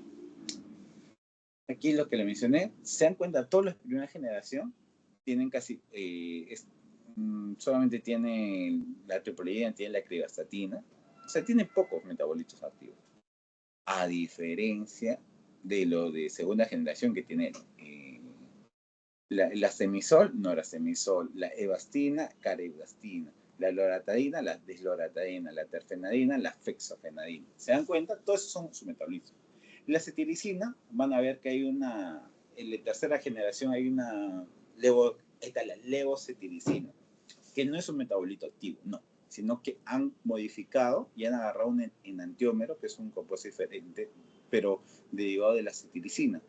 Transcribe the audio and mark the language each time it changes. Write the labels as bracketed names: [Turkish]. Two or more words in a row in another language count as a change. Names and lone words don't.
[Spanish] Aquí lo que le mencioné, se dan cuenta, todos los de primera generación tienen casi, solamente tienen la triple tienen la cribastatina, o sea, tienen pocos metabolitos activos. A diferencia de lo de segunda generación, que tiene la semisol, norasemisol, la evastina, caribastina, la loratadina, la desloratadina, la terfenadina, la fexofenadina. ¿Se dan cuenta? Todos esos son sus metabolitos. La cetiricina, van a ver que hay una, en la tercera generación hay una, está la levocetiricina, que no es un metabolito activo, no, sino que han modificado y han agarrado un enantiómero, que es un compuesto diferente, pero derivado de la cetiricina.